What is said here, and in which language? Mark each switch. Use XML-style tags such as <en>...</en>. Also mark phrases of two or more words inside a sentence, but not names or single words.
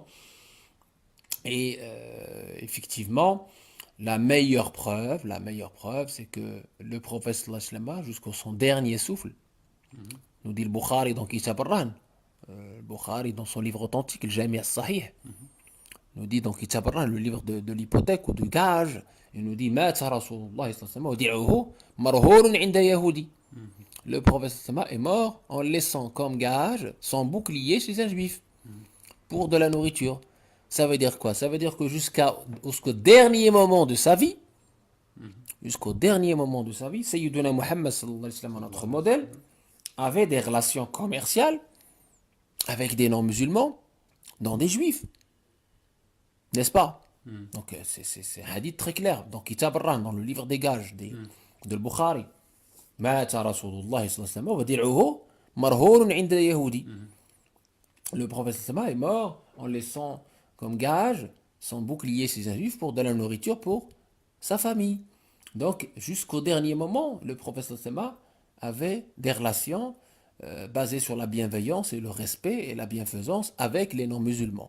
<fr>Et effectivement, la meilleure preuve, c'est que le prophète</fr> <ar>صلى الله عليه وسلم,</ar> <fr>jusqu'au son dernier souffle, nous dit le Bukhari dans Kitab al-Ran, le Bukhari dans son livre authentique, le Jami al-Sahih, nous dit dans Kitab al-Ran, le livre de l'hypothèque ou du gage, il nous dit</fr> <ar>مات رسول الله صلى الله عليه وسلم مرهون عند يهودي.</ar> <fr>Le prophète</fr> <ar>صلى الله عليه وسلم</ar> <fr>est mort en laissant comme gage son bouclier chez un juif pour de la nourriture. Ça veut dire quoi? Ça veut dire que jusqu'au dernier moment de sa vie,</fr> <ar>سيدنا محمد صلى الله عليه وسلم,</ar> <fr>notre modèle, avait des relations commerciales avec des non-musulmans, dont des juifs. N'est-ce pas? Donc c'est un hadith très clair. Dans Kitab al-Ran, dans le livre des gages de Bukhari.</fr> <ar>مات رسول الله صلى الله عليه وسلم ودرعه مرهون عند يهودي.</ar> <fr>Le prophète</fr> <ar>صلى الله عليه وسلم</ar> <fr>est mort en laissant comme gage son bouclier chez un juif pour de la nourriture pour sa famille. Donc, jusqu'au dernier moment, le prophète</fr> <ar>صلى الله عليه وسلم</ar> <fr>avait des relations basées sur la bienveillance et le respect et la bienfaisance avec les non-musulmans.</fr>